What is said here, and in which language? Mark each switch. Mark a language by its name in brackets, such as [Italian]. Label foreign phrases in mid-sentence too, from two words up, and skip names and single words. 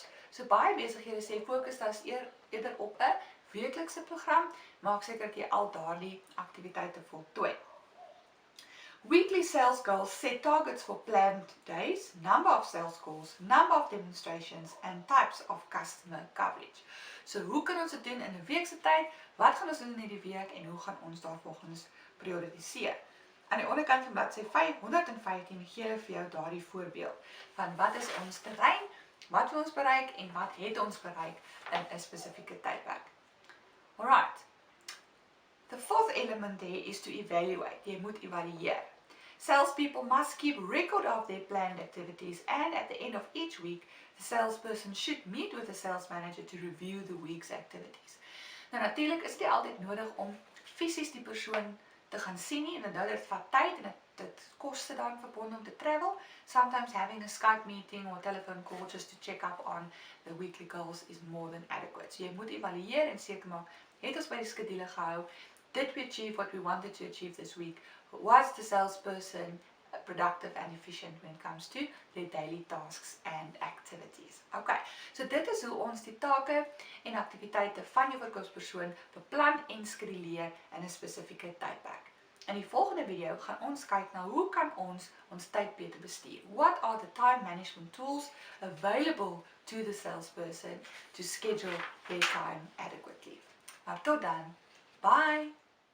[Afrikaans] So baie besighede sê, fokus dan eerder op 'n weeklikse program, maak seker dat jy al daardie aktiwiteite voltooi. [English] Weekly sales goals set targets for planned days, number of sales calls, number of demonstrations, and types of customer coverage. [Afrikaans] So hoe kan ons dit doen in 'n week se tyd? Wat gaan ons doen in hierdie week en hoe gaan ons daarvolgens prioritiseer? Aan die onderkant van bladsy 515 gee hulle vir jou daardie voorbeeld van wat is ons terrein, wat wil ons bereik en wat het ons bereik in 'n spesifieke tydperk. [English] Alright. The fourth element there is to evaluate. [Afrikaans] Jy moet evalueer. [English] Salespeople must keep record of their planned activities, and at the end of each week, the salesperson should meet with the sales manager to review the week's activities. [Afrikaans] Nou natuurlik is dit altyd nodig om fisies die persoon te gaan sien nie, en dit vat tyd en dit koste dan verbonde om te travel. [English] Sometimes having a Skype meeting or a telephone call just to check up on the weekly goals is more than adequate. [Afrikaans] So jy moet evalueer en seker maak, het ons by die skedule gehou? [English] Did we achieve what we wanted to achieve this week? Was the salesperson productive and efficient when it comes to their daily tasks and activities? [Afrikaans] Okay, so dit is hoe ons die take en aktiwiteite van jou verkoopspersoon beplan en skeduleer in 'n spesifieke tydperk. In die volgende video gaan ons kyk na hoe kan ons tyd beter bestuur. [English] What are the time management tools available to the salesperson to schedule their time adequately? [Afrikaans] Nou tot dan. Bye!